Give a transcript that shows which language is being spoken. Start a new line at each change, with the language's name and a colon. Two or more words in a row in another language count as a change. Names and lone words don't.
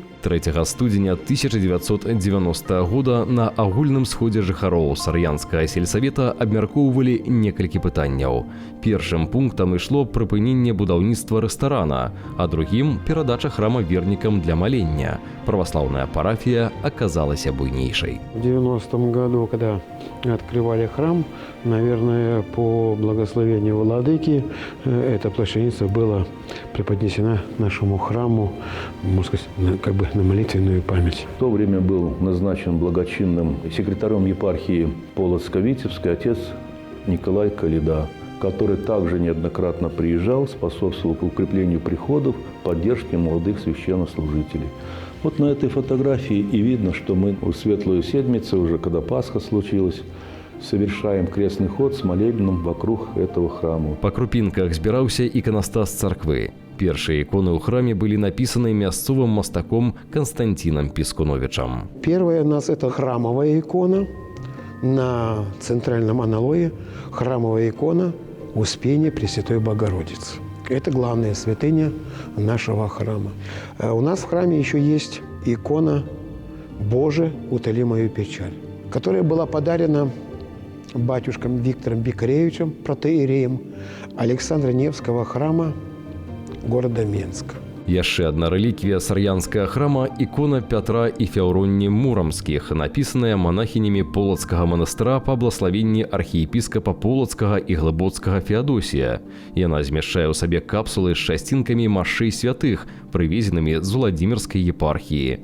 Belarusian: 3 студзеня 1990 года на агульным сходзе жыхароў Сар'янскага сельсавета абмяркоўвалі некалькі пытанняў. Першым пунктам ішло прыпыненне будаўніцтва рэстарана, а другім – перадача храма вернікам для малення. Праваслаўная парафія аказалася буйнейшай.
Russian: В 90-м году, когда открывали храм, наверное, по благословению владыки, эта плащаница была преподнесена нашему храму, можно сказать, как бы на молитвенную память. В то время был назначен благочинным секретарем епархии Полоцко-Витебской отец Николай Калида, который также неоднократно приезжал, способствовал укреплению приходов, поддержке молодых священнослужителей. Вот на этой фотографии и видно, что мы в Светлую Седмицу, уже когда Пасха случилась, совершаем крестный ход с молебном вокруг этого храма.
Belarusian: Па крупінках збіраўся іканастас царквы. Першыя іконы ў храме былі напісаны мясцовым мастаком Константином Пискуновичем.
Russian: Первая у нас это храмовая икона. На центральном аналое храмовая икона Успения Пресвятой Богородицы. Это главная святыня нашего храма. У нас в храме еще есть икона «Боже, утоли мою печаль», которая была подарена батюшком Виктором Бикаревичем, протоиереем Александра Невского храма города Менска.
Belarusian: Яшчэ адна рэліквія Сар'янскага храма – ікона Пятра і Феўронні Мурамскіх, напісаная монахінямі Полацкага манастыра па блаславенні архіепіскапа Полацкага і Глыбоцкага Феадосія. Яна змяшчае ў сабе капсулы з часцінкамі машэй святых, прывезенымі з Уладзімірскай епархіі.